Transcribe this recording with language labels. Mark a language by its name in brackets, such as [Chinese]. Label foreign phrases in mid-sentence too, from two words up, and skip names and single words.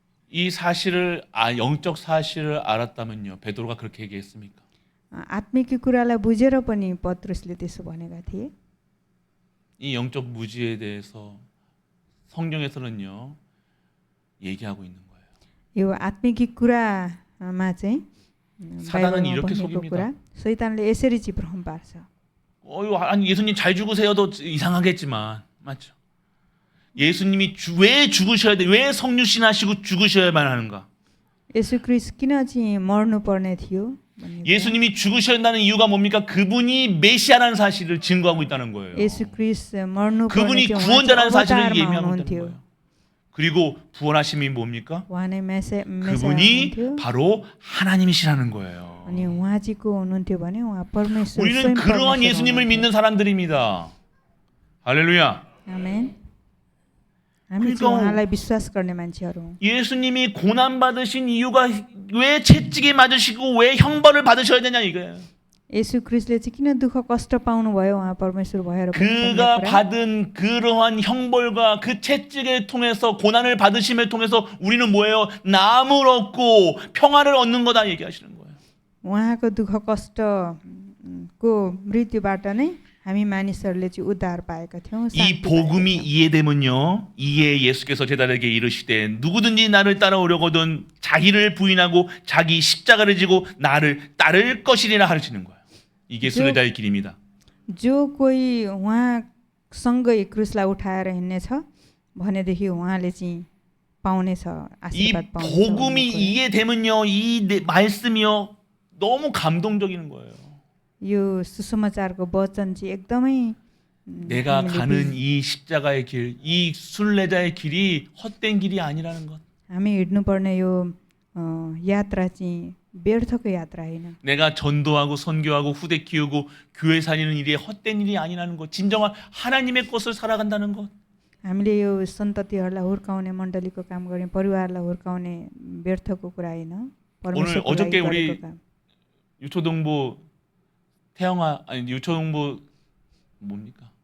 [Korean] 이 사실을 영적 사실을 알았다면요. 베드로가 그렇게 얘기했습니까? [Nepali] आत्मिक कुरालाई बुझेर पनि पत्रुसले त्यसो भनेका थिए। [Korean] 이 영적 무지에 대해서 성경에서는요. 얘기하고 있는 거예요. [Nepali] यो आत्मिक कुरामा चाहिँ [Korean] 사단은 [Nepali] बाइबलमा [Korean] 이렇게 [Nepali] भनेको [Korean] 속입니다. [Nepali] कुरा शैतानले यसरी चाहिँ भ्रम पार्छ। [Korean] 아니 예수님 잘 죽으세요도 이상하겠지만 맞죠? 예수님이 왜 죽으셔야 돼? 왜 성육신 하시고 죽으셔야만 하는가? [Nepali] येशू ख्रीष्ट किन चाहिँ मर्नु पर्ने थियो भन्ने कुरा। [Korean] 예수님이 죽으셔야 한다는 이유가 뭡니까? 그분이 메시아라는 사실을 증거하고 있다는 거예요. [Nepali] येशू ख्रीष्ट मर्नु पर्ने [Korean] 그분이 [Nepali] थियो, उहाँ चाहिँ [Korean] 구원자라는 사실을 [Nepali] अवतारमा [Korean] 예미하고 있다는 [Nepali] हुनुहुन्थ्यो। [Korean] 거예요. 그리고 부활하심이 뭡니까? [Nepali] उहाँ नै मेसाया [Korean] 그분이 [Nepali] हुनुहुन्थ्यो [Korean] 바로 하나님이시라는 거예요. [Nepali] अनि उहाँ चाहिँ को हुनुहुन्थ्यो भने उहाँ परमेश्वर [Korean] 우리는 [Nepali] स्वयं [Korean] 그러한 [Nepali] परमेश्वर [Korean] 예수님을 [Nepali] हुनुहुन्थ्यो। [Korean] 믿는 사람들입니다. 할렐루야. [Nepali] आमेन। हामी चाहिँ [Korean] 그러니까 [Nepali] उहाँलाई विश्वास गर्ने मान्छेहरू हौँ। [Korean] 예수님이 고난 받으신 이유가 왜 채찍에 맞으시고 왜 형벌을 받으셔야 되냐 이거예요. [Nepali] येशू ख्रीष्टले चाहिँ किन दुःख कष्ट पाउनु भयो उहाँ परमेश्वर भएर पनि भन्ने [Korean] 그가 [Nepali] कुरा। [Korean] 받은 그러한 형벌과 그 채찍을 통해서 고난을 받으심을 통해서 우리는 뭐예요? 나음을 얻고 평화를 얻는 거다 얘기하시는 거예요. [Nepali] उहाँको दुःख कष्टको मृत्युबाट नै हामी मानिसहरूले चाहिँ उद्धार पाएका थियौँ। [Korean] 이 [Nepali] शान्ति [Korean] 복음이 [Nepali] पाएका थियौँ। [Korean] 이해되면요. 이에 예수께서 제자들에게 이르시되 누구든지 나를 따라오려거든 자기를 부인하고 자기 십자가를 지고 나를 따를 것이리라 하시는 거예요. 이게 순례자의 길입니다. [Nepali] जो कोही उहाँसँगै क्रुसलाई उठाएर हिँड्नेछ भनेदेखि उहाँले चाहिँ पाउनेछ, [Korean] 이 [Nepali] आशीर्वाद पाउनेछ [Korean] 복음이 [Nepali] भन्ने कुरा। [Korean] 이해되면요. 말씀이요. 너무 감동적인 거예요. [Nepali] यो सुसमाचारको वचन चाहिँ एकदमै [Korean] 내가 [Nepali] हामीले [Korean] 가는 이 십자가의 길, 이 순례자의 길이 헛된 길이 아니라는 것. [Nepali] हामी हिँड्नुपर्ने यो यात्रा चाहिँ व्यर्थको यात्रा होइन। [Korean] 내가 전도하고 선교하고 후대 키우고 교회 살리는 일이 헛된 일이 아니라는 것. 진정한 하나님의 것을 살아간다는 것. [Nepali] हामीले यो सन्ततिहरूलाई हुर्काउने, मण्डलीको काम गर्ने, परिवारलाई हुर्काउने व्यर्थको कुरा होइन। परमेश्वरको लागि [Korean] 어저께 우리 [Nepali] गरेको काम। [Korean] 유초동부 태영아 아니 유초동부 뭡니까?